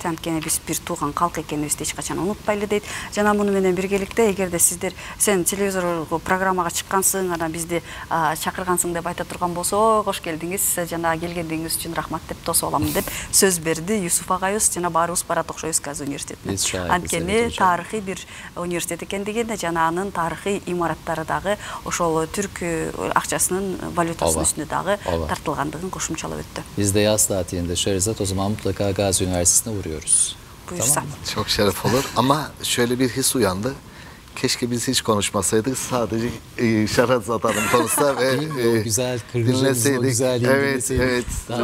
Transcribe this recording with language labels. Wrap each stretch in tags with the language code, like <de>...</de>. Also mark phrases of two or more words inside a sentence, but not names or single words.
<ky>Анткени биз бир тууган калк экенибизди эч качан унутпайлы дейт. Жана муну менен биргеликте эгерде сиздер сен телевизорго программага чыккансың, анан бизди чакыргансың деп айта турган болсо, кош келдиңиз, жана келгендигиңиз үчүн рахмат деп тосуп алам деп сөз берди Юсуф агайыбыз. Жана баарыбыз барат окшойбуз Гази университетине. Анткени тарыхый бир университет экендигин, жана анын тарыхый имараттары дагы ошол түрк акчасынын валютасынын үстүнө дагы тартылгандыгын кошумчалап өттү.</ky> <tr>Biz de yaz tatilinde Şerzat, o zaman mutlaka Gazi Üniversitesi'ne uğruyoruz. Buyursa. Tamam mı? Çok şeref olur ama şöyle bir his uyandı. Keşke biz hiç konuşmasaydık, sadece Şerzat Hanım konuşsa ve O güzel Kırgızca'mızın o güzelliğini dinleseydik. Evet. Daha</tr>